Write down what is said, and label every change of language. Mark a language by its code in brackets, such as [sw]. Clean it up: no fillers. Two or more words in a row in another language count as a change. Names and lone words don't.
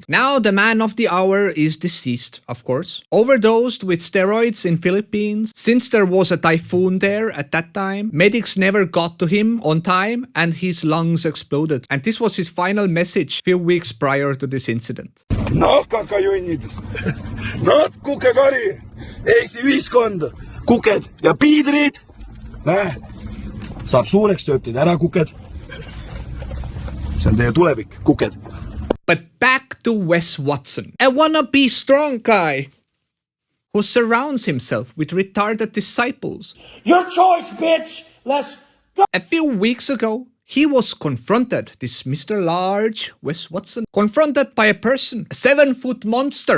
[en] Now the man of the hour is deceased, of course. Overdosed with steroids in Philippines. Since there was a typhoon there at that time, medics never got to him on time and his lungs exploded. And this was his final message few weeks prior to this incident. [et] Nahkakajunnid, nad kukekari, Eesti ühiskond, kuked ja piidrid, saab suureks, sööb teid ära, kuked. See on teie tulevik, kuked. [en] But back to Wes Watson, a wannabe strong guy who surrounds himself with retarded disciples. Your choice, bitch. Let's go. A few weeks ago, he was confronted, this Mr. Large, Wes Watson, confronted by a person, a 7-foot monster.